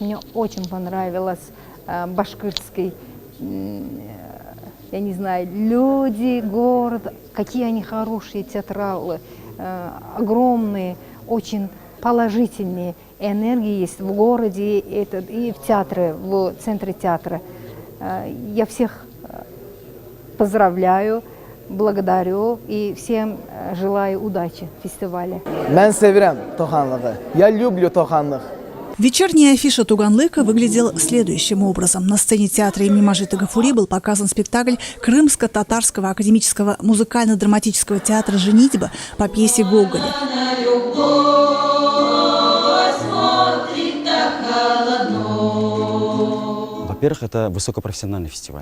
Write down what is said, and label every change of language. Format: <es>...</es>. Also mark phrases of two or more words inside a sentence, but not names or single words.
<ru>Мне очень понравилось башкирский, я не знаю, люди, город, какие они хорошие театралы, огромные, очень положительные. энергия есть в городе и в театре, в центре театра. Я всех поздравляю, благодарю и всем желаю удачи в фестивале.</ru> <az>Ben sevirem Toxanlığı.</az> <ru>Я люблю Toxanlıq. Вечерняя афиша Туганлыка выглядела следующим образом. На сцене театра имени Мажита Гафури был показан спектакль Крымско-татарского академического музыкально-драматического театра «Женитьба» по пьесе Гоголя. Во-первых, это высокопрофессиональный фестиваль.</ru>